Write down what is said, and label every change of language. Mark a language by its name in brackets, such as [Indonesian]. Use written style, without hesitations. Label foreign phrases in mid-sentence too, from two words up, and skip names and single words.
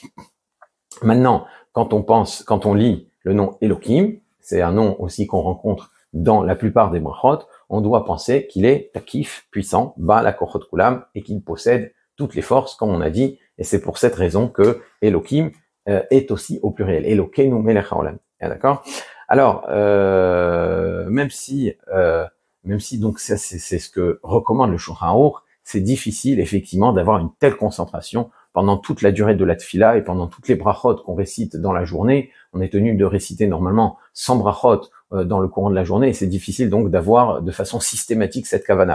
[French] Maintenant, quand on lit le nom Elohim, c'est un nom aussi qu'on rencontre dans la plupart des brachot, on doit penser qu'il est takif, puissant, [Hebrew] בעל הכוחות כולם, [French] et qu'il possède toutes les forces, comme on a dit, et c'est pour cette raison que Elohim est aussi au pluriel. [Hebrew] אלוקינו מלך העולם. [French] D'accord? Alors, même si donc ça, c'est ce que recommande le Shulchan Aruch, c'est difficile effectivement d'avoir une telle concentration pendant toute la durée de la tfila et pendant toutes les brachot qu'on récite dans la journée. on est tenu de réciter normalement 100 brachot dans le courant de la journée, et c'est difficile donc d'avoir de façon systématique cette kavana.